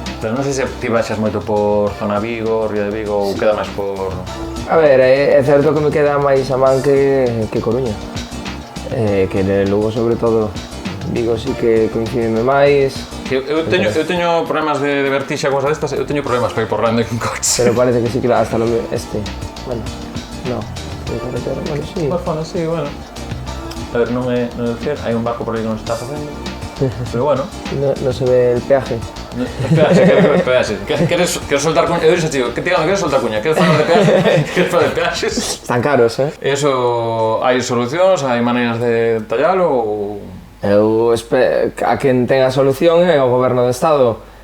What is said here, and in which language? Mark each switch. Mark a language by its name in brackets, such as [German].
[Galician] Pero non sei se ti baixas moito por zona Vigo, Río de Vigo, ou queda máis por... A ver, é certo que me queda máis a man que Coruña. Que en Lugo, sobre todo, Vigo sí que coincideme máis. Eu teño problemas de vertixe a cousa destas, eu teño problemas para ir por Rande con coche. Pero parece que sí que hasta bueno, no, de carretera, bueno, sí. Bueno, sí, bueno. A ver, non é cierto, hai un barco por aí que non se está facendo, pero bueno. [Spanish] No se ve el peaje. [Galician] Peaxe. Queres soltar cuña? Eu dixo, tío, que queres soltar cuña? Queres falar de peaxe? Queres falar de peaxes? Están caros, Eso, hai solucións, hai maneiras de tallalo ou... Eu a quen ten a solución é o Goberno do Estado.